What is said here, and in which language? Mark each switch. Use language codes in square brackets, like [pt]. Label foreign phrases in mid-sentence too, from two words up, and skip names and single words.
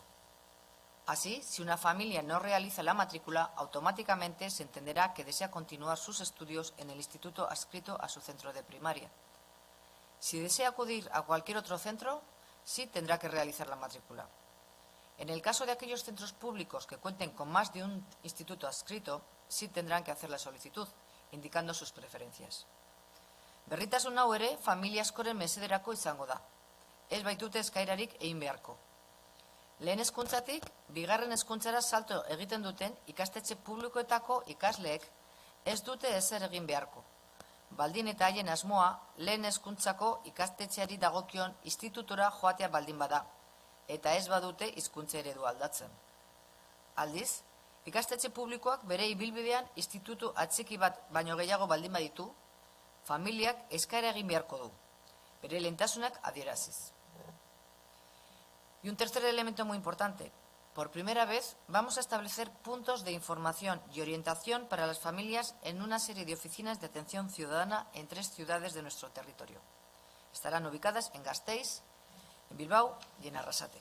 [es] Así, si una familia no realiza la matrícula, automáticamente se entenderá que desea continuar sus estudios en el instituto adscrito a su centro de primaria. Si desea acudir a cualquier otro centro, sí tendrá que realizar la matrícula. En el caso de aquellos centros públicos que cuenten con más de un instituto adscrito, sí tendrán que hacer la solicitud, indicando sus preferencias. [eu] Berritasun hau ere, familia askoren mesederako izango da. Ez baitute eskaerarik egin beharko. Lehen hezkuntzatik, bigarren hezkuntzara salto egiten duten ikastetxe publikoetako ikasleek ez dute ezer egin beharko. Baldin eta haien asmoa, lehen hezkuntzako ikastetxeari dagokion institutura joatea baldin bada, eta ez badute hizkuntza eredu aldatzen. Aldiz, ikastetxe publikoak bere ibilbidean institutu atxiki bat baino gehiago baldin baditu, familiak eskaera egin beharko du, bere lehentasunak adieraziz. [es] Y un tercer elemento muy importante. Por primera vez vamos a establecer puntos de información y orientación para las familias en una serie de oficinas de atención ciudadana en 3 ciudades de nuestro territorio. Estarán ubicadas en Gasteiz, en Bilbao y en Arrasate.